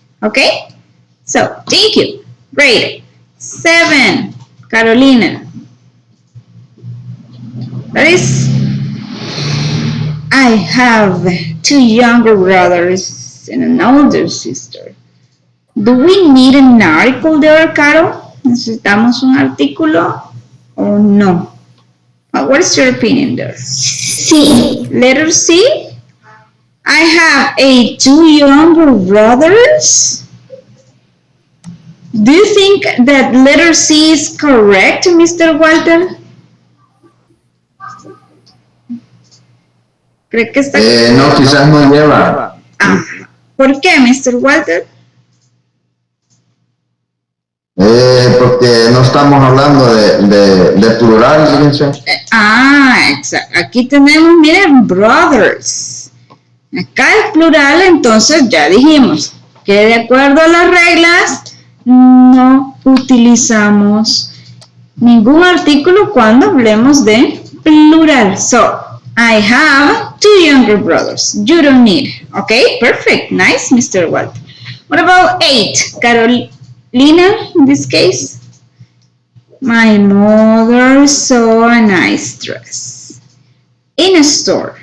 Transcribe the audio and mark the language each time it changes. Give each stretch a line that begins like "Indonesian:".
English: Okay? So, thank you. Great. 7, Carolina. That is, I have 2 younger brothers and an older sister. Do we need an article there, Caro?
Spanish: ¿Necesitamos un artículo o no?
English: What is your opinion there? C. Letter C? I have two younger brothers. Do you think that letter C is correct, Mr. Walter?
Spanish: ¿Cree que está No, quizás no lleva. Ah, ¿por qué, Mr. Walter? Porque no estamos hablando de plural, fíjense. Exacto. Aquí tenemos, miren, brothers. Acá es plural, entonces ya dijimos que de acuerdo a las reglas no utilizamos ningún artículo cuando hablemos de plural.
English: So, I have two younger brothers. You don't need. Okay, perfect. Nice, Mr. Walter. What about 8? Carolina, in this case? My mother saw a nice dress in a store.